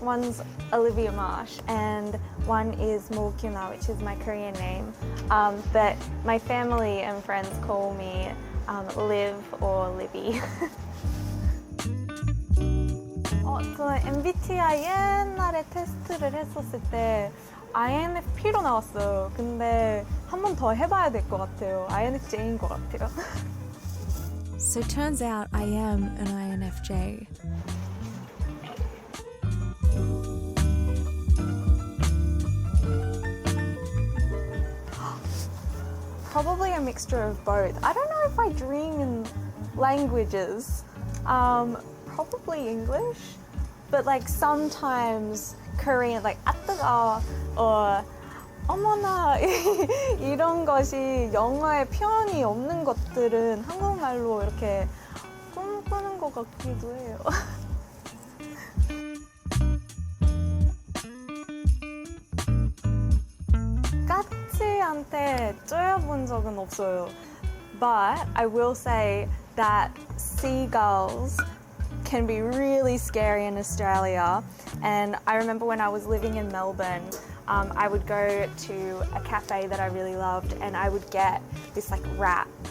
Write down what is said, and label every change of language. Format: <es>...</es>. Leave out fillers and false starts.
<en>One's Olivia Marsh and one is Mulkyuna, which is my Korean name. But my family and friends call me Liv or Livy.</en> <ko>저는 MBTI 옛날에 테스트를 했었을 때 INFP로 나왔어요. 근데 한 번 더 해봐야 될 것 같아요.</ko> <en>INFJ인 것 같아요. So turns out I am an INFJ. Probably a mixture of both. I don't know if I dream in languages.</en> <ko>Probably English, but like sometimes Korean, like 아뜨거 or 어머나 이런 것이 영어에 표현이 없는 것들은 한국말로 이렇게 꿈꾸는 것 같기도 해요. 까치한테 쪼여본 적은 없어요.</ko> <en>But I will say that seagulls can be really scary in Australia. And I remember when I was living in Melbourne, I would go to a cafe that I really loved and I would get this like wrap.</en>